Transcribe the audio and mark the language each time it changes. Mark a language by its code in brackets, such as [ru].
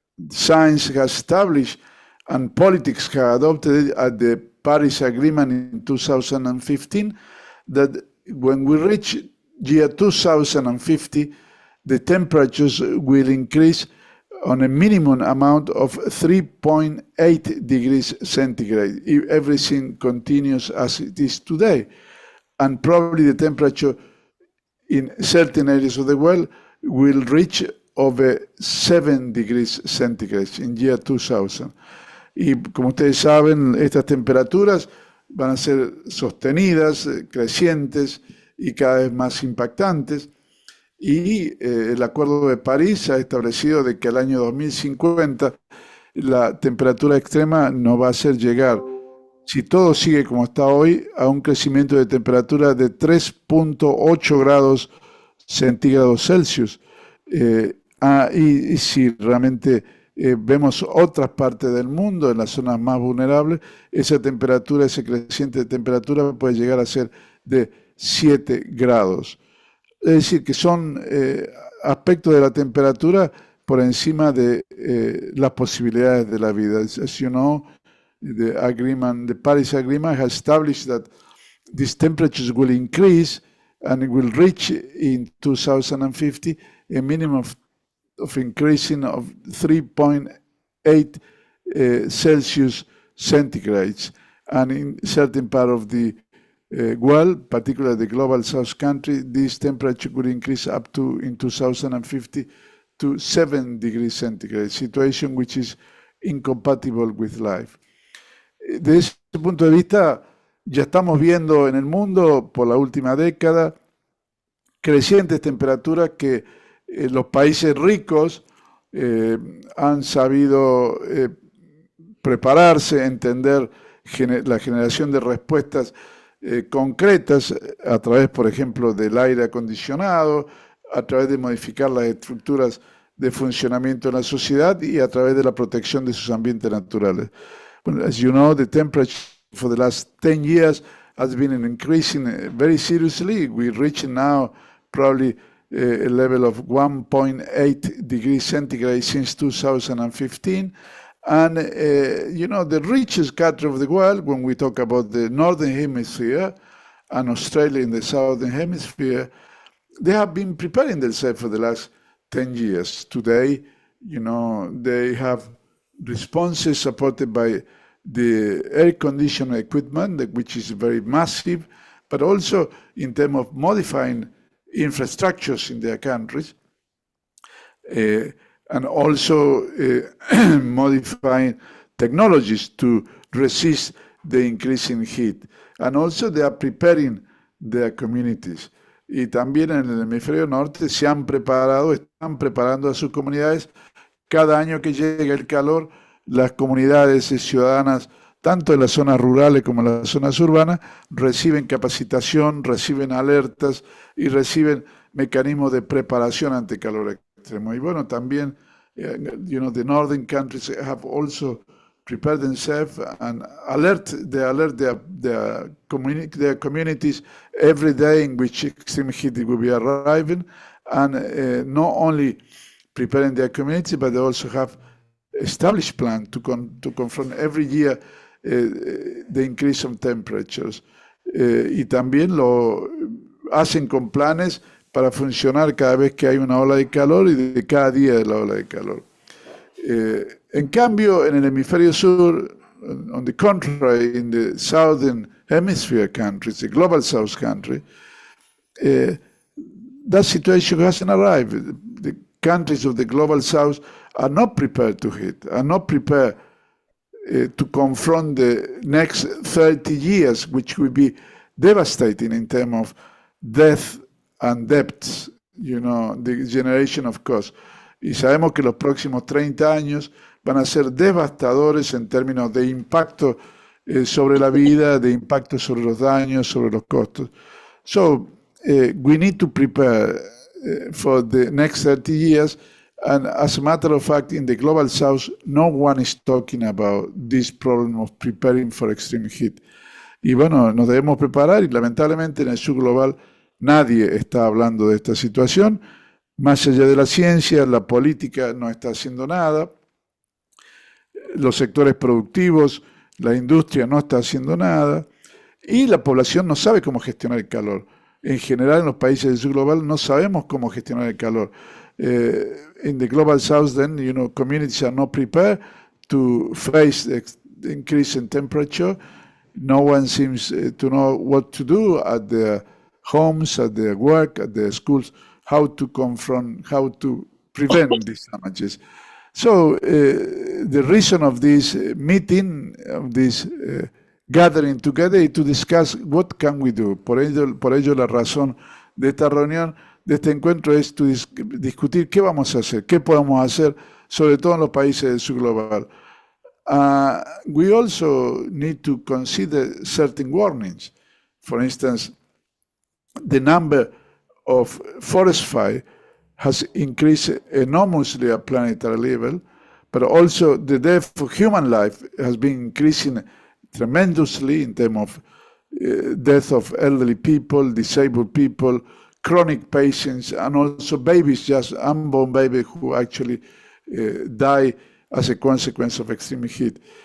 [en] Science has established and politics have adopted at the Paris Agreement in 2015 that when we reach year 2050, the temperatures will increase on a minimum amount of 3.8 degrees centigrade if everything continues as it is today. And probably the temperature in certain areas of the world will reach over 7 degrees centigrade in year 2000. [es] Y como ustedes saben, estas temperaturas van a ser sostenidas, crecientes y cada vez más impactantes. Y el Acuerdo de París ha establecido de que al año 2050 la temperatura extrema nos va a hacer llegar, si todo sigue como está hoy, a un crecimiento de temperatura de 3.8 grados centígrados Celsius. Y si realmente vemos otras partes del mundo, en las zonas más vulnerables, esa temperatura, ese creciente de temperatura puede llegar a ser de 7 grados. Es decir, que son aspectos de la temperatura por encima de las posibilidades de la vida. [en] As you know, the Paris Agreement has established that these temperatures will increase and it will reach in 2050 a minimum of increasing of 3.8 Celsius centigrades. And in certain part of the world, particularly the global south country, this temperature could increase up to, in 2050, to 7 degrees centigrade, situation which is incompatible with life. [es] Desde ese punto de vista, ya estamos viendo en el mundo, por la última década, crecientes temperaturas que los países ricos han sabido prepararse, entender la generación de respuestas concretas a través, por ejemplo, del aire acondicionado, a través de modificar las estructuras de funcionamiento en la sociedad y a través de la protección de sus ambientes naturales. [en] Well, as you know, the temperature for the last 10 years has been increasing very seriously. We're reaching now probably a level of 1.8 degrees centigrade since 2015. And, you know, the richest country of the world, when we talk about the Northern Hemisphere and Australia in the Southern Hemisphere, they have been preparing themselves for the last 10 years. Today, you know, they have responses supported by the air conditioning equipment, which is very massive, but also in terms of modifying infrastructures in their countries, and also modifying technologies to resist the increasing heat. And also they are preparing their communities. [es] Y también en el hemisferio norte se han preparado, están preparando a sus comunidades. Cada año que llega el calor, las comunidades ciudadanas, tanto en las zonas rurales como en las zonas urbanas, reciben capacitación, reciben alertas y reciben mecanismos de preparación ante calor extremo. Y bueno, también, [en] you know, the northern countries have also prepared themselves and alert their communities every day in which extreme heat will be arriving, and not only preparing their community, but they also have established plan to confront every year the increase of temperatures. [es] Y también lo hacen con planes para funcionar cada vez que hay una ola de calor y de cada día de la ola de calor. En cambio, en el hemisferio sur, [en] on the contrary, in the southern hemisphere countries, the global south country, that situation hasn't arrived. The countries of the global south are not prepared to hit, are not prepared to confront the next 30 years, which will be devastating in terms of death and debts, you know, the generation of cost. [es] Y sabemos que los próximos 30 años van a ser devastadores en términos de impacto sobre la vida, de impacto sobre los daños, sobre los costos. [en] So, we need to prepare for the next 30 years. And as a matter of fact, in the global south, no one is talking about this problem of preparing for extreme heat. [es] Y bueno, nos debemos preparar y lamentablemente en el Sur Global nadie está hablando de esta situación. Más allá de la ciencia, la política no está haciendo nada. Los sectores productivos, la industria no está haciendo nada. Y la población no sabe cómo gestionar el calor. En general, en los países del Sur Global no sabemos cómo gestionar el calor. [en] In the global south, then, you know, communities are not prepared to face the increase in temperature. No one seems to know what to do at their homes, at their work, at their schools, how to confront, how to prevent these damages. So the reason of this meeting, of this gathering together, is to discuss what can we do. [es] Por ello la razón de esta reunión, de este encuentro, es discutir qué vamos a hacer, qué podemos hacer, sobre todo en los países del Sur Global. [en] We also need to consider certain warnings. For instance, the number of forest fires has increased enormously at planetary level, but also the death of human life has been increasing tremendously in terms of death of elderly people, disabled people, chronic patients, and also babies, just unborn babies who actually die as a consequence of extreme heat.